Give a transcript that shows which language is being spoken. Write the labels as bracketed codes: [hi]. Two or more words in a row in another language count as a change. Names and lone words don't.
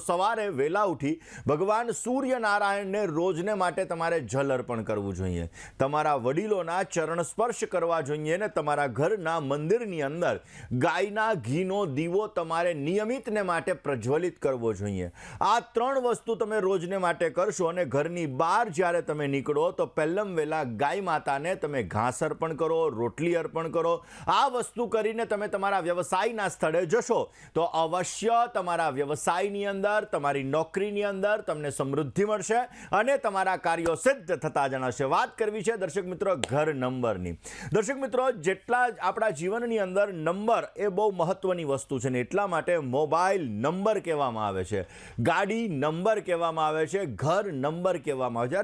[gu] સવારે વેળા ભગવાન સૂર્યનારાયણ ને રોજને માટે તમારે જળ અર્પણ કરવું જોઈએ, તમારા વડીલોના ચરણ સ્પર્શ કરવા જોઈએ ને તમારા ઘરના મંદિરની અંદર ગાયના ઘીનો દીવો તમારે નિયમિત ને માટે પ્રજ્વલિત કરવો જોઈએ। આ ત્રણ વસ્તુ તમે રોજને માટે કરશો અને ઘરની બહાર જ્યારે તમે નીકળો તો પહેલમ વેળા ગાય માતાને તમે ઘાસ અર્પણ કરો, રોટલી અર્પણ કરો। આ વસ્તુ કરીને તમે તમારા વ્યવસાયના સ્થળે જશો તો અવશ્ય તમારા વ્યવસાયની અંદર, તમારી નોકરીની અંદર તમને સમૃદ્ધિ મળશે અને તમારા કાર્યો સિદ્ધ થતા જણાશે। વાત કરવી છે દર્શક મિત્રો ઘર નંબરની। દર્શક મિત્રો જેટલા આપણા જીવનની અંદર નંબર એ બહુ મહત્વની વસ્તુ છે ને એટલા માટે [en] mobile number [gu] કહેવામાં આવે છે, ગાડી નંબર કહેવામાં આવે છે, ઘર નંબર કહેવામાં આવે છે।